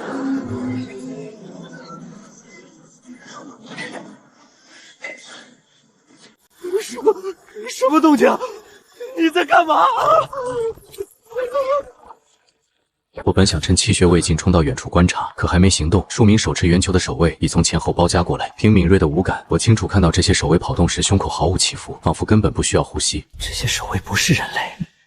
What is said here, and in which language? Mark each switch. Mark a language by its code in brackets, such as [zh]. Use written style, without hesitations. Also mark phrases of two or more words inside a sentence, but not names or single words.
[zh] 什麼動靜？你在幹嘛？我本想趁氣血未盡衝到遠處觀察，可還沒行動，數名手持圓球的守衛已從前後包夾過來。憑敏銳的五感，我清楚看到這些守衛跑動時胸口毫無起伏，仿佛根本不需要呼吸。這些守衛不是人類。